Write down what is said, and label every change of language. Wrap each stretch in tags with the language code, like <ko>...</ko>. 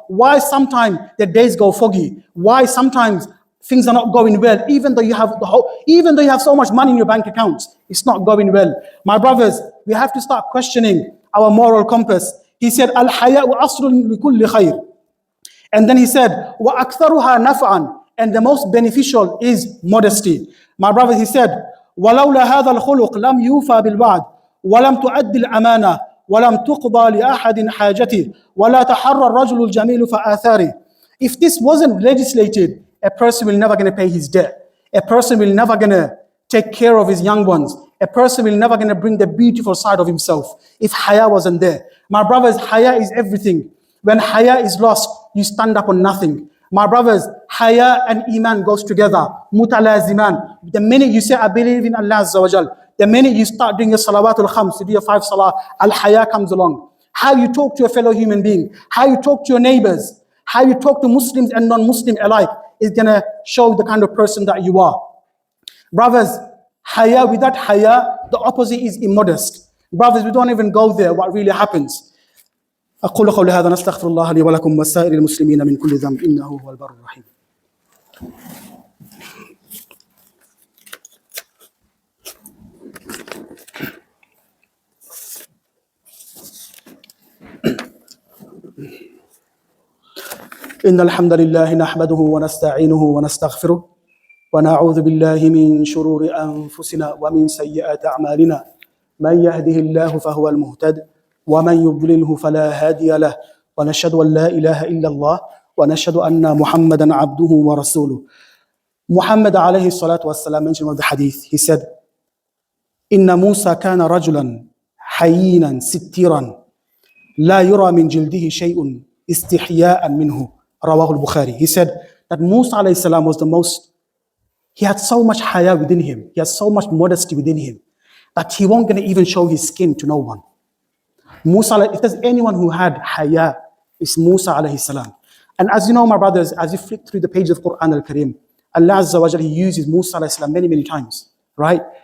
<en>Why sometimes the days go foggy? Why sometimes things are not going well, even though you have so much money in your bank accounts, it's not going well. My brothers, we have to start questioning our moral compass. He said,</en> <ar>Al-haya'u aslun likulli khayr.</ar> <en>And then he said,</en> <ar>Wa aktharuha naf'an.</ar> <en>And the most beneficial is modesty. My brother, he said,</en> <ar>وَلَوْلَا هَذَا الْخُلُقْ لَمْ يُوفَى بِالْوَعْدِ وَلَمْ تُؤَدِّ الْأَمَانَةِ وَلَمْ تُقْضَى لِأَحَدٍ حَاجَتِهِ وَلَا تَحَرَّ الرَّجُلُ الْجَمِيلُ فَآثَارِهِ.</ar> <en>If this wasn't legislated, a person will never going to pay his debt. A person will never going to take care of his young ones. A person will never going to bring the beautiful side of himself if haya wasn't there. My brothers, haya is everything. When haya is lost, you stand up on nothing. My brothers, haya and iman goes together. Mutalaziman. The minute you say, I believe in Allah Azza wa Jal, the minute you start doing your salawatul khams, you do your 5 salah, al-haya comes along. How you talk to a fellow human being, how you talk to your neighbors, how you talk to Muslims and non-Muslim alike is going to show the kind of person that you are. Brothers, haya, without haya, the opposite is immodest. Brothers, we don't even go there, what really happens.</en> <ar>أقول قولي هذا نستغفر الله لي ولكم وسائر المسلمين من كل ذنب إنه هو البر الرحيم. إن الحمد لله نحمده ونستعينه ونستغفره ونعوذ بالله من شرور أنفسنا ومن سيئات أعمالنا من يهده الله فهو المهتد ومن يضلله فلا هادي له ونشهد أن لا إله إلا الله ونشهد أن محمدا عبده ورسوله.</ar> <en>Muhammad alayhi salatu wassalam mentioned of the hadith, he said,</en> <ar>إن موسى كان رجلا حيينا ستيرا لا يرى من جلده شيء استحياء منه رواه البخاري.</ar> <en>He said that Musa alayhi salam was the most, he had so much haya within him, he had so much modesty within him that he won't gonna even show his skin to no one. Musa, if there's anyone who had haya, it's Musa alayhi salam. And as you know, my brothers, as you flip through the pages of Quran al-Karim, Allah Azza wa Jalla, He uses Musa alayhi salam many times, right?</en>